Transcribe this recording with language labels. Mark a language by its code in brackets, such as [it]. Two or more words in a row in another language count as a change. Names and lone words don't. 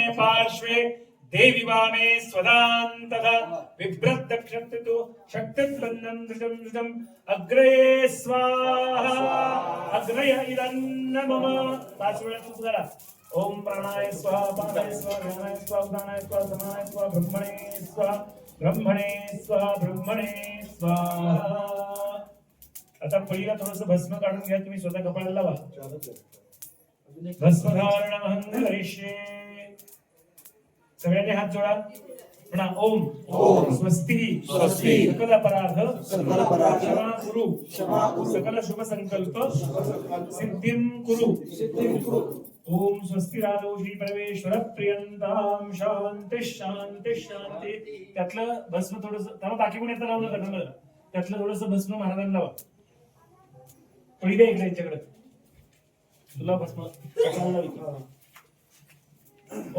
[sa] पार्श्वे देवी वामे स्वदान्तः बिभ्रत् दक्षिणतु शक्तिर्बन्धं धृतं धृतम् अग्रे स्वाहा अग्रय इदन्न मम [mr] पाच वेळा तू करा. [sa] ओम प्राणाय स्वाहा पादाय स्वाहा ज्ञानाय स्वाहा उदानाय स्वाहा समानाय स्वाहा ब्रह्मणे स्वाहा ब्रह्मणे स्वाहा ब्रह्मणे स्वाहा. [mr] आता पहिला थोडंसं भस्म काढून घ्या, तुम्ही स्वतः कपाळाला लावा. [sa] भस्मधारणमहं करिष्ये. [mr] सगळ्यांनी हात जोडा. [sa] म्हणा ओम स्वस्ती सकल अपराध क्षमा कुरु सकल शुभ संकल्प सिद्धिं कुरु. ओम स्वस्ति राधो श्री परमेश्वर प्रियंताम शांती शांती शांती. [mr] त्यातलं भस्म थोडस त्याला बाकी कोणी येतं लावलं का? त्यातलं थोडस भस्म महाराजांना लावा. पहिले ऐकलं यांच्याकडे तुला भस्म